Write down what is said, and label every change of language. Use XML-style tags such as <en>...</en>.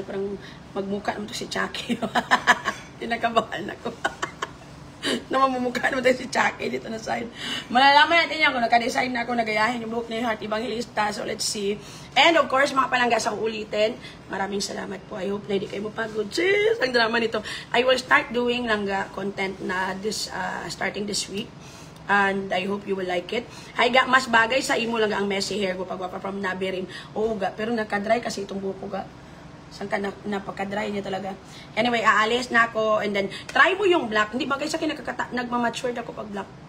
<tl>Na parang magmukha naman to si Chucky. Tinakabahan ako. Na mamumukha naman to si Chucky dito na side. Malalaman natin yan kung nakadesign na ako nagayahin yung buhok ni Heart Evangelista. So let's see.</tl> <en>And of course,</en> <tl>mga palangga sa ulitin. Maraming salamat po.</tl> <en>I hope</en> <tl>na hindi kayo mapagod. Sis, ang drama nito.</tl> <en>I will start doing langga content na starting this week. And I hope you will like it.</en> <hil>Hay ga, mas bagay sa imo lang ang messy hair ko pagwapa from Nabirin.</hil> <tl>Oo ga, pero nakadry kasi itong buhok ko ga. Saan ka napaka-dry niya talaga. Anyway, aalis na ako.</tl> <en>And then, try mo yung black.</en> <tl>Hindi bagay sa akin nagmamature ako pag black.</tl>